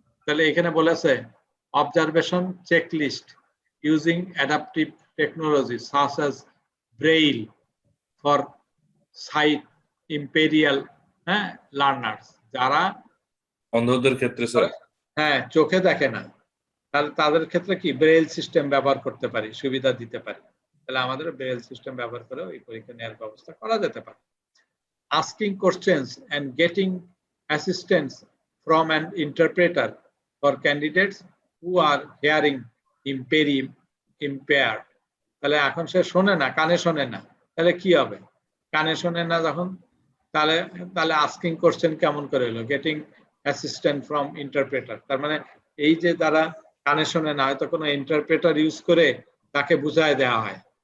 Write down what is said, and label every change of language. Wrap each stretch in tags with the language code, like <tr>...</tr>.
<bn>তাহলে এখানে বলেছে</bn> <en>observation checklist using adaptive technology such as braille for sight imperial learners, যারা</en> <bn>অন্ধদের ক্ষেত্রে স্যার চোখে দেখে না, তাহলে তাদের ক্ষেত্রে কি ব্রেইল সিস্টেম ব্যবহার করতে পারি, সুবিধা দিতে পারি। তাহলে আমাদের ব্রেইল সিস্টেম ব্যবহার করে ওই পরীক্ষা নেওয়ার ব্যবস্থা করা যেতে পারে।</bn> <en>Asking questions and getting assistance from an interpreter for candidates who are hearing impaired.</en> <bn>তাহলে এখন সে শোনে না, কানে শোনে না, তাহলে কি হবে? কানে শোনে না যখন, তাহলে</bn> <en>asking question</en> <bn>কেমন করে হলো?</bn> <en>getting assistant from interpreter,</en> <bn>তার মানে এই যে যারা কানে শোনে না, হয়তো কোনো ইন্টারপ্রেটার ইউজ করে তাকে বুঝায় দেওয়া হয়।</bn>